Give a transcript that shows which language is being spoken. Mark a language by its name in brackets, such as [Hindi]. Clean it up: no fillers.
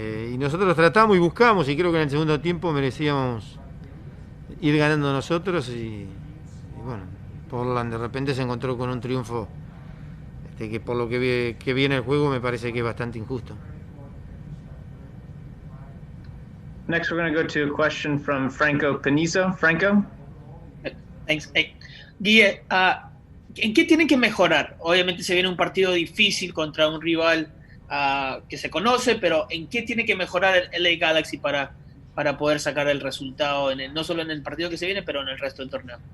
[Spanish] Y nosotros tratamos y buscamos, y creo que en el segundo tiempo merecíamos ir ganando nosotros, y bueno, Portland de repente se encontró con un triunfo que por lo que viene el juego me parece que es bastante injusto. [English] Next, we're going to go to a question from Franco Panizo. Franco? Thanks. [Spanish] Hey, Guille, ¿en qué tienen que mejorar? Obviamente se viene un partido difícil contra un rival que se conoce, pero ¿en qué tiene que mejorar el LA Galaxy para poder sacar el resultado, no solo en el partido que se viene, pero en el resto del torneo?